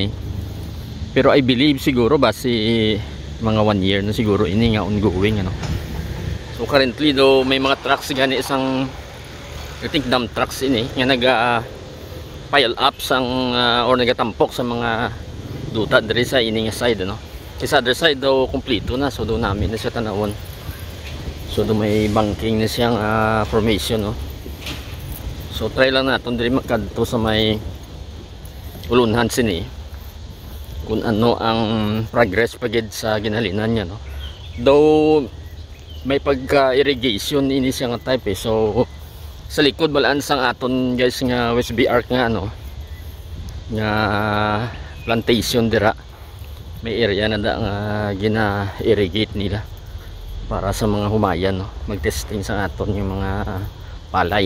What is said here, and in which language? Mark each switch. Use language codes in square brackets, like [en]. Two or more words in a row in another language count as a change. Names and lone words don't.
[hil] Pero [en] I believe [hil] siguro base mga 1 year na siguro ini nga ongoing ano. So currently daw may mga trucks gani isang [en] I think dump trucks [hil] ini nga [en] pile up [hil] sang or nagatampok sa mga duta diri sa ining side ano. Sa [en] other side [hil] daw kompleto na, so daw namin na siya tanawon. So daw may banking na siyang formation no. So try lang natin diri makadto sa may ulunhan sini kung ano ang progress pagid sa ginhalinan niya no. Though may pagka-irrigation ini siya nga type so sa likod balaan sang aton guys nga West BR nga ano nga plantation dira may area na da nga gina-irrigate nila para sa mga humayan no, mag-testing sa aton yung mga palay.